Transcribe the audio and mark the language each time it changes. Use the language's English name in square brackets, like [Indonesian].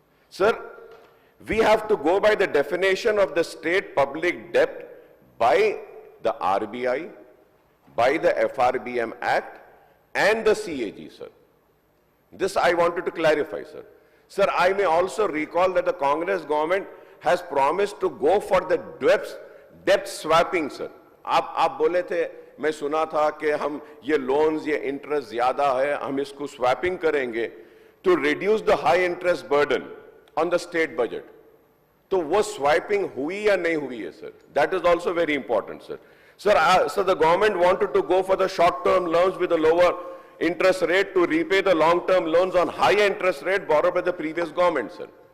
[English] Sir, we have to go by the definition of the state public debt by the RBI, by the FRBM Act and the CAG, sir. This I wanted to clarify, sir. Sir, I may also recall that the Congress government has promised to go for the debt swapping, sir. [Hindi] आप बोले थे, मैं सुना था कि हम ये loans, ये interest ज़्यादा है, हम इसको swapping करेंगे [English] to reduce the high interest burden on the state budget. [Hindi] तो वो swiping हुई या नहीं हुई है, sir? [English] That is also very important, sir. Sir, so the government wanted to go for the short-term loans with a lower interest rate to repay the long-term loans on high interest rate borrowed by the previous government, sir.